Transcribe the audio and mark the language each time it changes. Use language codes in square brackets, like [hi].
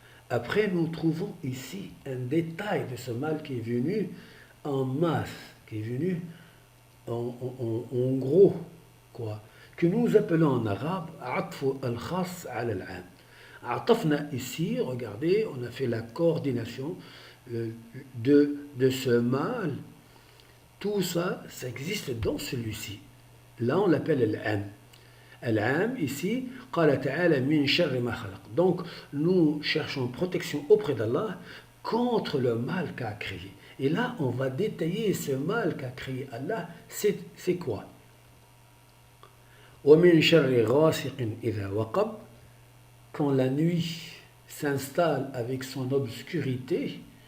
[fr] Après nous trouvons ici un détail de ce mal qui est venu en masse, qui est venu en gros, quoi, que nous appelons en arabe [ar] عطف الخاص على العام. [fr] عطفنا ici, regardez, on a fait la coordination de ce mal. Tout ça, ça existe dans celui-ci. Là, on l'appelle al-am. [ar] Al-am, ici, قال تعالى من شر ما خلق. [fr] Donc, nous cherchons protection auprès d'Allah contre le mal qu'a créé. Et là, on va détailler ce mal qu'a créé Allah. C'est quoi? [ar] وَمِن شَرِّ غَاسِقٍ إِذَا وَقَبَ, [fr] quand la nuit s'installe avec son obscurité.